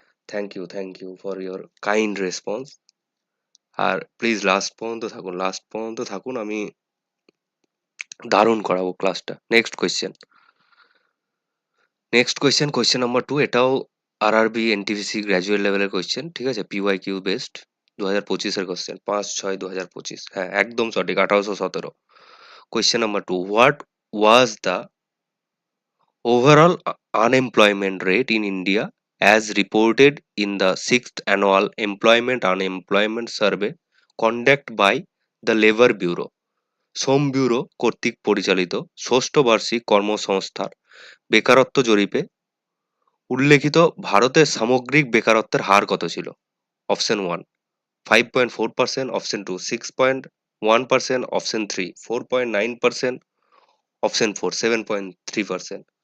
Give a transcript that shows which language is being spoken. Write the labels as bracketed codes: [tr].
[en] Thank you for your kind response. [bn] আর please last পর্যন্ত থাকুন, আমি দারুণ করাবো ক্লাসটা। [en] question number two, [bn] এটাও আরআরবি এনটিপিসি গ্র্যাজুয়েট লেভেলের কোয়েশ্চেন, ঠিক আছে, পিওয়াই কিউ বেসড, 2025-এর কোয়েশ্চেন, 5/6/2025, হ্যাঁ একদম সঠিক, 1817। [en] Question number two, what was the overall unemployment rate in India as reported in the sixth annual employment unemployment survey conducted by the labor bureau? [bn] শ্রম bureau কর্তৃক পরিচালিত ষষ্ঠ বার্ষিক কর্মসংস্থার বেকারত্ব জরিপে উল্লেখিত ভারতের সামগ্রিক বেকারত্বের হার কত ছিল? [en] Option one 5.4%, option two 6.1%, option three 4.9%, option four 7.3%।